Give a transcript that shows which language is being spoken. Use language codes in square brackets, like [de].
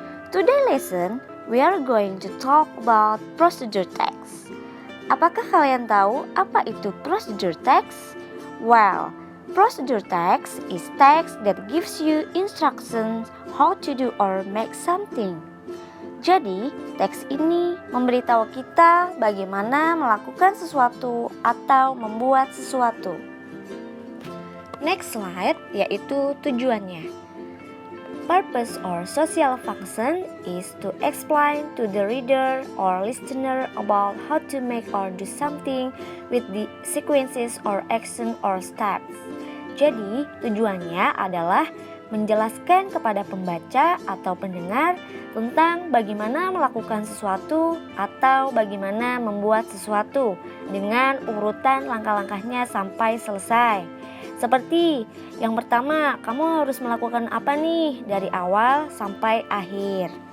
[en] Today lesson, we are going to talk about procedure text. [id] Apakah kalian tahu apa itu procedure text? [en] Well, procedure text is text that gives you instructions how to do or make something. [id] Jadi, teks ini memberitahu kita bagaimana melakukan sesuatu atau membuat sesuatu. Next slide, yaitu tujuannya. [en] Purpose or social function is to explain to the reader or listener about how to make or do something with the sequences or action or steps. [id] Jadi, tujuannya adalah menjelaskan kepada pembaca atau pendengar tentang bagaimana melakukan sesuatu atau bagaimana membuat sesuatu dengan urutan langkah-langkahnya sampai selesai. Seperti yang pertama, kamu harus melakukan apa nih dari awal sampai akhir.